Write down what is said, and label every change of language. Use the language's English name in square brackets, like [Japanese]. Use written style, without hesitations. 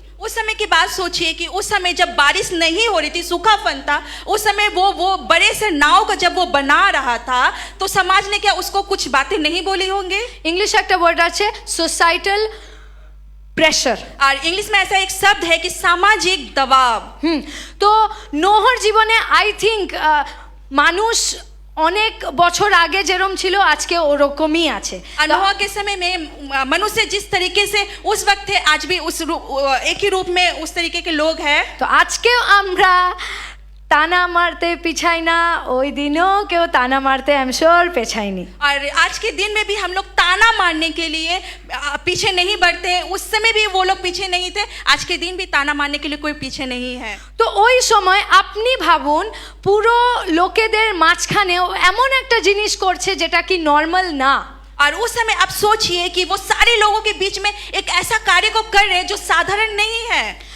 [Hindi] उस समय की बात सोचिए कि उस समय जब बारिश नहीं हो रही थी, सूखापन था, उस समय वो बड़े से नाव का जब वो बना रहा था तो समाज ने क्या उसको कुछ बातें नहीं बोली होंगे? [Bangla] इंग्लिश একটা ওয়ার্ড আছে সোসাইটাল প্রেশার। [Hindi] और इंग्लिश में ऐसा एक शब्द है कि सामाजिक दबाव। [Bangla] তো নোহর জীবনে [English] I think [Bangla] মানুষ অনেক বছর আগে যেরকম ছিল আজকে ওরকমই আছে। [Hindi] और नोह के समय में मनुष्य जिस तरीके से उस वक्त थे आज भी एक ही रूप में उस तरीके के लोग हैं। [Bangla] তো আজকেও আমরা টানা মারতে পিছাই না, ওই দিনও কেউ টানা মারতে আমি শিওর পেছাইনি। [Hindi] और आज के दिन में भी हम लोग ताना मारने के लिए पीछे नहीं बढ़ते, उस समय भी वो लोग पीछे नहीं थे, आज के दिन भी ताना मारने के लिए कोई पीछे नहीं है। [Bangla] তো ওই সময় আপনি ভাবুন পুরো লোকেদের মাঝখানেও এমন একটা জিনিস করছে যেটা কি নর্মাল না। [Hindi] और उस समय आप सोचिए कि वो सारे लोगों के बीच में एक ऐसा कार्य को कर रहे हैं जो साधारण नहीं है।